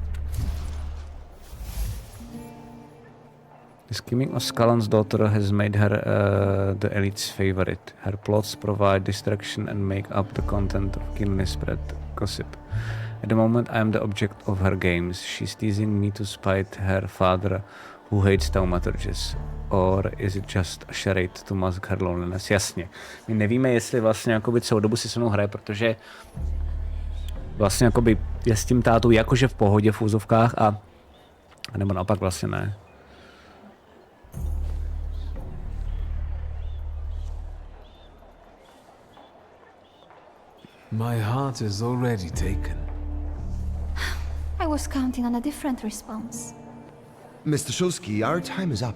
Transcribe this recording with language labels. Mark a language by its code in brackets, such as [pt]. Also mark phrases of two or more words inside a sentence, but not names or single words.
[en] The scheming of Scalan's daughter has made her the elite's favorite. Her plots provide distraction and make up the content of keenly spread gossip. At the moment, I am the object of her games. She's teasing me to spite her father, who hates thaumaturges. Or is it just a charade to mask her loneliness? [cs] Jasně. My nevíme, jestli vlastně jakoby celou dobu si se mnou hraje, protože vlastně jakoby je s tím tátou jakože v pohodě v úzovkách a nebo naopak vlastně ne. [en] My heart is already taken. I was counting on a different response. Mr. Shulsky, our time is up.